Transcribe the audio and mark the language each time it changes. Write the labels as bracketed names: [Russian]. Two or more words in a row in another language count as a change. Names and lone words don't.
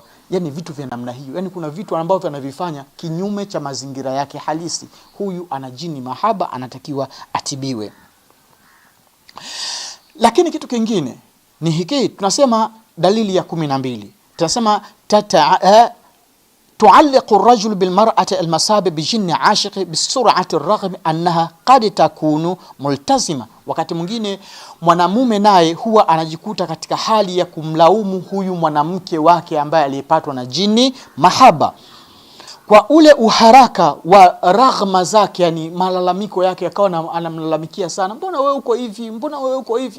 [Swahili] Yani vitu vya namna hiyo. Yani kuna vitu ambavyo anavifanya kinyume cha mazingira yake halisi. Huyu ana jini mahaba, anatakiwa atibiwe. Lakini kitu kingine ni hiki, tunasema dalili ya 12. [Arabic] Tunasema تعلق الرجل بالمرأة المصاب بجن عاشق بسرعة الرغم أنها قد تكون ملتزمة. [Swahili] Wakati mwingine mwanamume naye huwa anajikuta katika hali ya kumlaumu huyu mwanamke wake ambaye alipatwa na jini mahaba kwa ule uharaka wa raghma zake, yani malalamiko yake, akawa anamlalamikia sana, mbona wewe uko hivi, mbona wewe uko hivi.